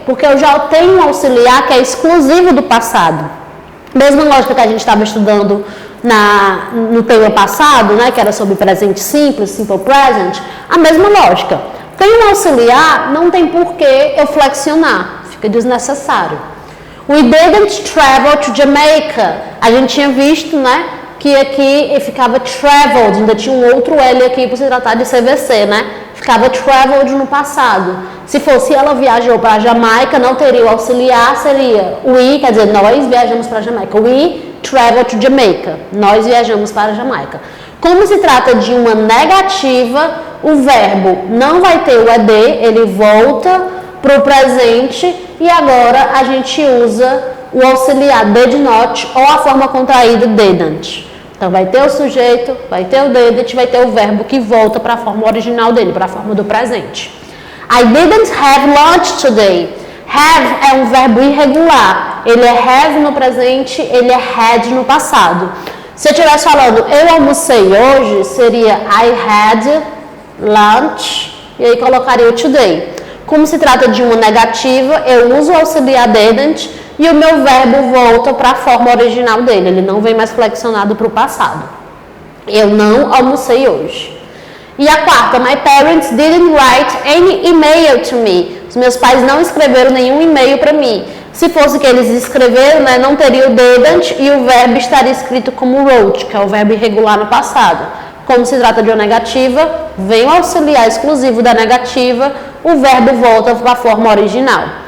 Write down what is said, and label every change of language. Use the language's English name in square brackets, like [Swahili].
[Portuguese] Porque eu já tenho um auxiliar que é exclusivo do passado. Mesma lógica que a gente estava estudando no tema passado, né, que era sobre presente simples, simple present, a mesma lógica. Tem um auxiliar, não tem por que eu flexionar, fica desnecessário. [English] We didn't travel to Jamaica. [Portuguese] A gente tinha visto, né, que aqui ficava traveled, ainda tinha um outro L aqui por se tratar de CVC, né? Ficava traveled no passado. Se fosse ela viajou para a Jamaica, não teria o auxiliar, seria we, quer dizer, nós viajamos para a Jamaica. [English] We travel to Jamaica. [Portuguese] Nós viajamos para a Jamaica. Como se trata de uma negativa, o verbo não vai ter o ED, ele volta para o presente e agora a gente usa o auxiliar did not ou a forma contraída didn't. Então vai ter o sujeito, vai ter o didn't, vai ter o verbo que volta para a forma original dele, para a forma do presente. [English] I didn't have lunch today. [Portuguese] Have é um verbo irregular. Ele é have no presente, ele é had no passado. Se eu estivesse falando eu almocei hoje, seria [English] I had lunch [Portuguese] e aí colocaria o today. Como se trata de uma negativa, eu uso o auxiliar didn't e o meu verbo volta para a forma original dele. Ele não vem mais flexionado para o passado. Eu não almocei hoje. E a quarta, [English] my parents didn't write any email to me. [Portuguese] Os meus pais não escreveram nenhum e-mail para mim. Se fosse que eles escreveram, né, não teria o didn't e o verbo estaria escrito como wrote, que é o verbo irregular no passado. Como se trata de uma negativa, vem o auxiliar exclusivo da negativa, o verbo volta para a forma original.